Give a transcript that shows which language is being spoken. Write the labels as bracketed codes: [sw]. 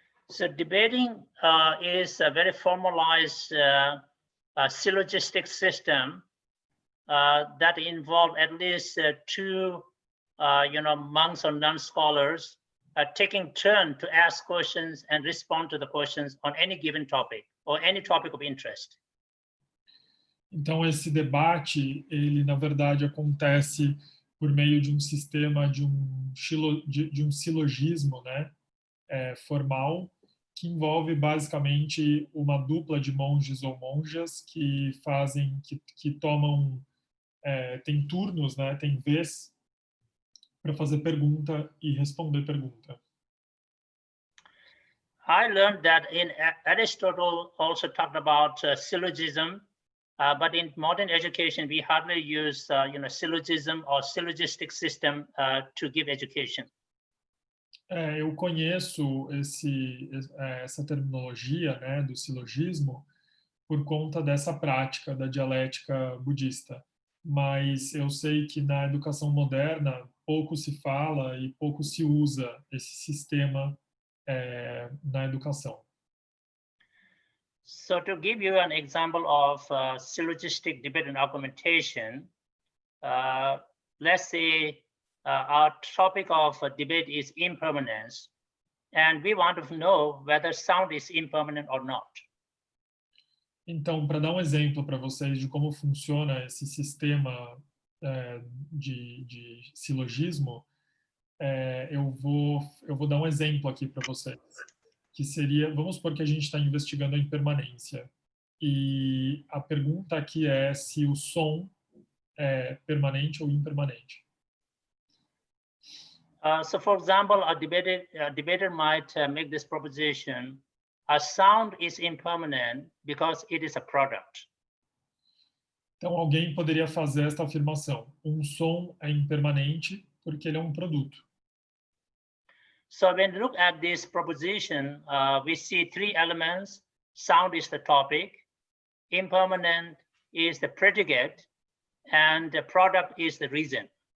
[en] So debating is a very formalized syllogistic system that involve at least two monks or non-scholars taking turn to ask questions and respond to the questions on any given topic or any topic of interest. [pt] Então, esse debate, ele, na verdade, acontece por meio de um sistema, de um silogismo, né, formal, que envolve, basicamente, uma dupla de monges ou monjas que fazem, que tomam, tem turnos, né, tem vez para fazer pergunta e responder pergunta. [en] I learned that in Aristotle also talked about syllogism, but in modern education we hardly use syllogism or syllogistic system to give education. [pt] Eu conheço essa terminologia, né, do silogismo por conta dessa prática da dialética budista, mas eu sei que na educação moderna pouco se fala e pouco se usa esse sistema na educação. [en] So to give you an example of syllogistic debate and argumentation, let's say our topic of debate is impermanence, and we want to know whether sound is impermanent or not. [pt] Então, para dar um exemplo para vocês de como funciona esse sistema de silogismo, eu vou dar um exemplo aqui para vocês, que seria, vamos supor que a gente está investigando a impermanência, e a pergunta aqui é se o som é permanente ou impermanente. [en] So, for example, a debater might make this proposition: a sound is impermanent because it is a product. [pt] Então, alguém poderia fazer esta afirmação: um som é impermanente porque ele é um produto. [en] So, when we look at this proposition, we see three elements. Sound is the topic, impermanent is the predicate, and the product is the reason.